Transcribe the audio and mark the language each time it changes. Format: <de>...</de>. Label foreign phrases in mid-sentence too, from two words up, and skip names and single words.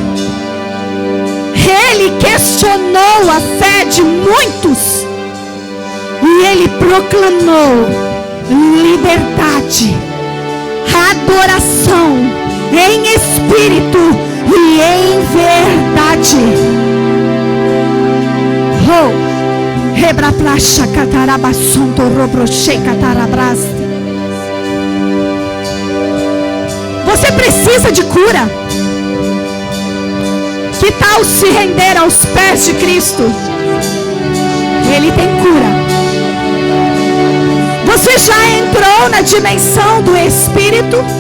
<pt>Ele questionou a fé de muitos. E ele proclamou liberdade, adoração em espírito e em verdade. Rebraplacha catarabassunto robroche catarabraste. Você precisa de cura. Que tal se render aos pés de Cristo? Ele tem cura. Você já entrou na dimensão do Espírito?</pt>